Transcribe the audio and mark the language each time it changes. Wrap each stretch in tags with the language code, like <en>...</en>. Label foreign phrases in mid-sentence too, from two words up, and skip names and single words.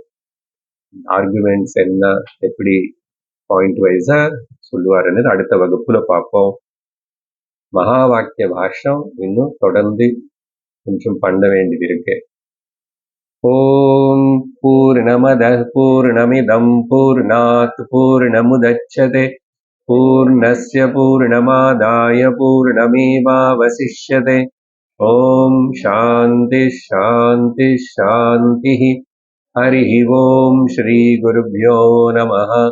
<ta>ஆர்குமெண்ட்ஸ் என்ன எப்படி</ta> <en>point wise</en> <ta>சொல்லுவாருன்னு அடுத்த வகுப்புல பார்ப்போம். மகா வாக்கிய பாஷ்யம் இன்னும் தொடர்ந்து கொஞ்சம் பண்ண வேண்டியது இருக்கு.</ta> <sa>ॐ पूर्णमदः पूर्णमिदं पूर्णात् पूर्णमुदच्यते पूर्णस्य पूर्णमादाय पूर्णमेवावशिष्यते. ॐ शान्तिः शान्तिः शान्तिः. हरि ॐ श्री गुरुभ्यो नमः.</sa>